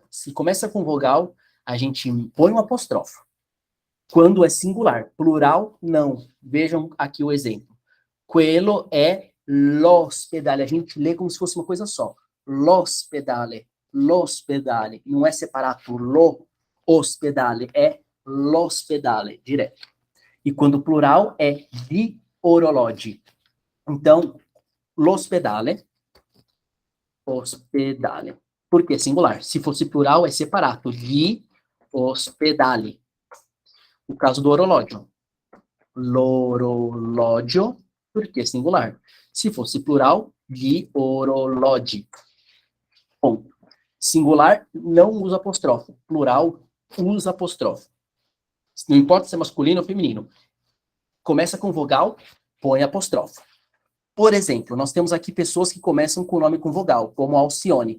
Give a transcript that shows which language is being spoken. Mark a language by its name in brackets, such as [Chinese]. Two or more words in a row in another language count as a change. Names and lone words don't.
[Portuguese] Se começa com vogal, a gente põe um apóstrofo. Quando é singular. Plural, não. Vejam aqui o exemplo. [Italian] Quello é l'ospedale. [Portuguese] A gente lê como se fosse uma coisa só. [Italian] L'ospedale. L'ospedale. [Portuguese] Não é separado. [Italian] Lo ospedale. [Portuguese] É l'ospedale. Direto. E quando plural é [Italian] di orologi. [Portuguese] Então, l'ospedale. Ospedale. Por que singular? Se fosse plural, é separato. [Italian] Gli ospedali. [Portuguese] O caso do orológio. L'orologio, por que singular? Se fosse plural, [Italian] gli orologi. [Portuguese] Ponto. Singular não usa apóstrofo. Plural usa apóstrofo. Não importa se é masculino ou feminino. Começa com vogal, põe apóstrofo. Por exemplo, nós temos aqui pessoas que começam com nome com vogal, como Alcione.